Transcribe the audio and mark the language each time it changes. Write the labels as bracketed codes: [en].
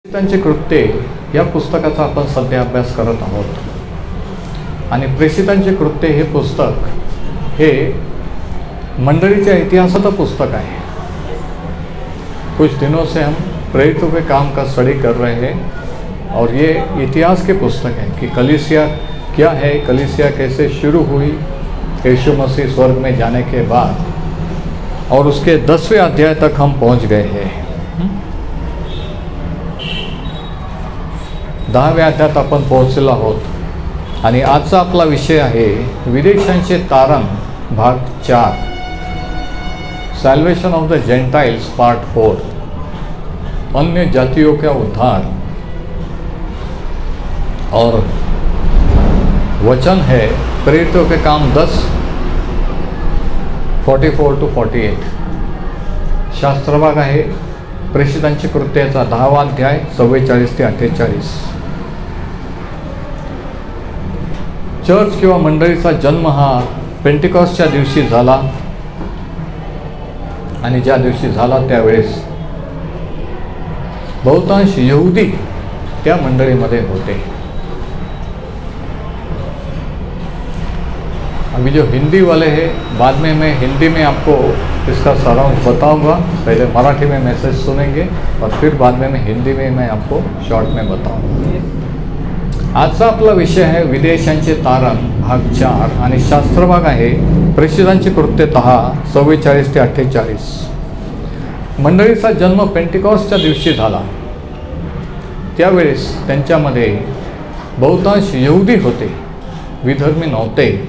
[mr] प्रेषितांची कृत्ये या पुस्तकाचा आपण सध्या अभ्यास करत आहोत आणि प्रेषितांची कृत्ये हे पुस्तक हे मंडळीच्या इतिहासाचं पुस्तक है। [hi] कुछ दिनों से हम प्रेरितों के काम का स्टडी कर रहे हैं और ये इतिहास के पुस्तक है कि कलीसिया क्या है, कलीसिया कैसे शुरू हुई यीशु मसीह स्वर्ग में जाने के बाद, और उसके 10वें अध्याय तक हम पहुंच गए हैं। [mr] 10व्या अध्यायात आपण पोहोचलेलो आहोत आणि आजचा आपला विषय आहे विदेशांचे तारण भाग 4, [en] salvation of the gentiles part 4, [hi] अन्य जातियों का उद्धार। और वचन है प्रेरितों के काम 10 44 to 48। [mr] शास्त्रभाग आहे प्रेषितांची कृत्याचा 10वा अध्याय 44 ते 48। चर्च किंवा मंडळीचा जन्म हा पेंटिकॉस्टच्या दिवशी झाला आणि ज्या दिवशी झाला त्यावेळेस बहुतांश यहूदी त्या मंडळीमध्ये होते। [hi] अभी जो हिंदी वाले हैं, बाद में मैं हिंदी में आपको इसका सारांश बताऊंगा। पहले मराठी में मैसेज सुनेंगे और फिर बाद में मैं हिंदी में मैं आपको शॉर्ट में बताऊंगा। [mr] आजचा आपला विषय है विदेशांचे तारण भाग 4 आणि शास्त्रभाग आहे प्रेषितांची कृत्ये 10 44 ते 48। मंडळीचा जन्म पेंटिकॉस्टच्या दिवशी झाला, त्यावेळेस त्यांच्यामध्ये बहुतांश यहूदी होते, विधर्मी नव्हते।